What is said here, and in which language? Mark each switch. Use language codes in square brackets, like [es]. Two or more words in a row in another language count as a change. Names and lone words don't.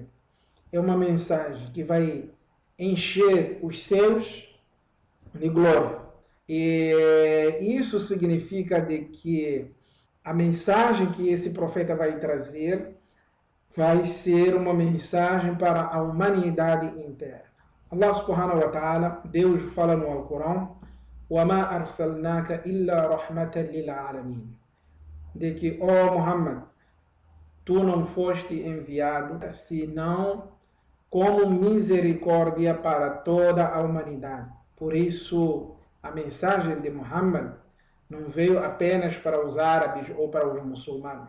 [pt] É uma mensagem que vai encher os céus de glória. E isso significa de que a mensagem que esse profeta vai trazer vai ser uma mensagem para a humanidade inteira. [ar] الله سبحانه وتعالى, [pt] Deus fala no Alcorão: [ar] وَمَا أَرْسَلْنَاكَ إِلَّا رَحْمَةً لِلْعَالَمِينَ, [pt] de que, ó Muhammad, tu não foste enviado senão como misericórdia para toda a humanidade. Por isso, a mensagem de Muhammad não veio apenas para os árabes ou para os muçulmanos.